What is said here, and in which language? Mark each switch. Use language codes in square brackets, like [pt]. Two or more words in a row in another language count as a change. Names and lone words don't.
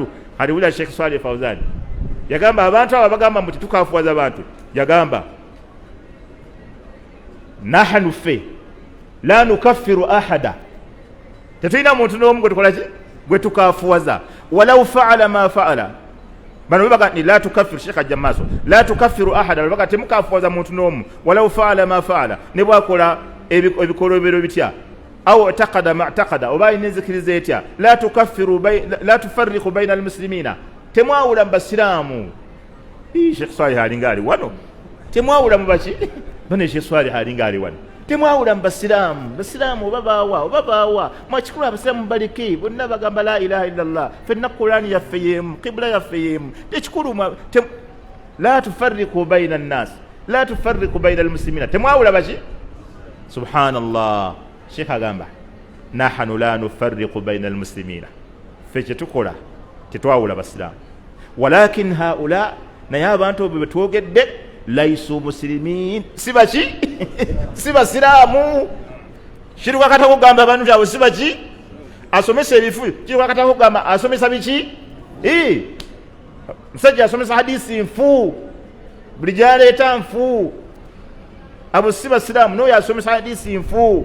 [lg] Aliwulira Sheikh Swalih Fawzan yagamba abantu abo bagamba muti tukafuwaza abantu, yagamba [ar] نحن في لا نكفر أحدا, [lg] tetulina muntu n'omu gwe tukola ki, gwe tukafuwaza. [ar] ولو فعل ما فعل, [lg] bano baga ni [ar] لا تكفروا, [lg] Sheikh ajja maaso, [ar] لا تكفروا أحدا, [lg] baga temukafuwaza muntu n'omu. [ar] ولو فعل ما فعل, [lg] ne bwakola ebikolobero bitya, [ar] أو اعتقد ما اعتقد, [lg] oba inenzikiriza etya, [ar] لا تكفروا لا تفرقوا بين المسلمين, [lg] temwawula mu basiraamu. Sheikh Swalih alinga ali wano, temwawula mu baki bane, Sheikh Swalih alinga ali wano, temwawula mu basiraamu oba baawa mwakikulu abasiraamu baliki bonna bagamba [ar] لا إله إلا الله, [lg] fenna Qur'ani yaffe yemu, qibla yaffe yemu, tekikulu [ar] لا تفرقوا بين الناس لا تفرقوا بين المسلمين, [lg] temwawula baki. [ar] Subhanallah. Sheikh agamba نحن لا نفرق بين المسلمين, [lg] ffe kyetukola tetwawula basiraamu. [ar] ولكن هؤلاء, [lg] naye abantu abo betwogedde, [ar] ليسوا مسلمين, [lg] si baki si basiraamu. Kiri wakati kugamba abantu abo si baki, asomesa ebifu, kiri wakati kugamba asomesa biki, musajja asomesa hadisi nfu, buli gyaleeta nfu, abo si basiraamu, n'oyo asomesa hadisi nfu.